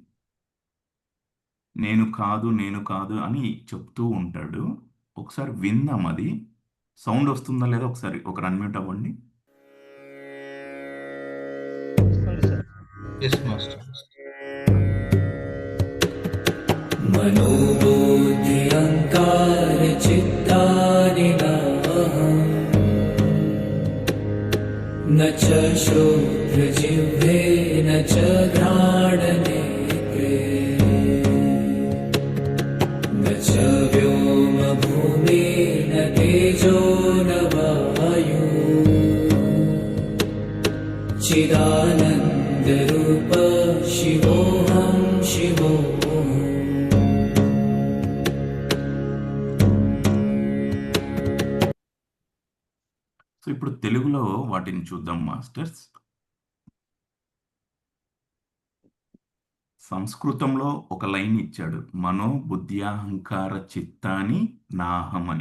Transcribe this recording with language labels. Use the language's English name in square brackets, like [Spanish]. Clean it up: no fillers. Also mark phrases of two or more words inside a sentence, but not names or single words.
[Telugu] నేను కాదు అని చెప్తూ ఉంటాడు, ఒకసారి విందాం. అది సౌండ్ వస్తుందా లేదా ఒకసారి ఒకరు అన్మ్యూట్ అవ్వండి. వస్తుంది సార్. [English] yes master. [Sanskrit] मनोबुद्धि अहङ्कार चित्तानि नाहम् न च शूद्रजिह्वे न च घ्राणनेत्रे न च व्योमभूमि न तेजो न वायु चिदानन्दरूप शिवोऽहं शिवोऽहम् [Telugu] సో ఇప్పుడు తెలుగులో వాటిని చూద్దాం మాస్టర్స్. [Sanskrit] సంస్కృతంలో ఒక లైన్ ఇచ్చాడు, మనో బుద్ధ్యాహంకార చిత్తాని నాహం అని.